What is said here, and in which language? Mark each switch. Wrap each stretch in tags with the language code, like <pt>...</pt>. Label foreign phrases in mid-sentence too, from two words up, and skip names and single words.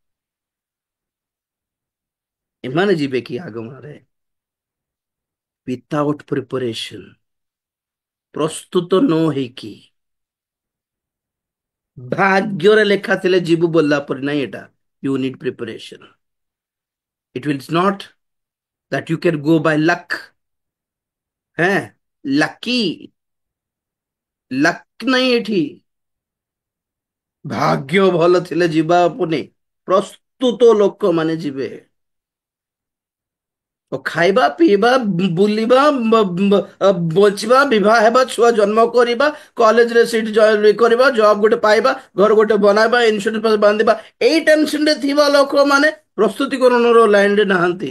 <or>ଏମାନେ ଯିବେ କି ଆଗମନରେ?</or> <en>without preparation,</en> <or>ପ୍ରସ୍ତୁତ ନ ହେଇକି, ଭାଗ୍ୟରେ ଲେଖା ଥିଲେ ଯିବୁ ବୋଲିଲା ପରେ ନାହିଁ ଏଟା।</or> <en>you need preparation. It will not that you can go by luck।</en> <hi>हैं,</hi> <en>lucky luck</en> <or>ନାହିଁ ଏଠି। ଭାଗ୍ୟ ଭଲ ଥିଲେ ଯିବା ପୁଣି, ପ୍ରସ୍ତୁତ ଲୋକମାନେ ଯିବେ। ଓ ଖାଇବା, ପିଇବା, ବୁଲିବା, ବଞ୍ଚିବା, ବିବାହ ହେବା, ଛୁଆ ଜନ୍ମ କରିବା, କଲେଜରେ ସିଟ୍ କରିବା, ଜବ ଗୋଟେ ପାଇବା, ଘର ଗୋଟେ ବନାଇବା, ଇନ୍ସୁରାନ୍ସ ବାନ୍ଧିବା, ଏଇ ଟେନସନରେ ଥିବା ଲୋକମାନେ ପ୍ରସ୍ତୁତିକରଣର ଲାଇନରେ ନାହାନ୍ତି।</or>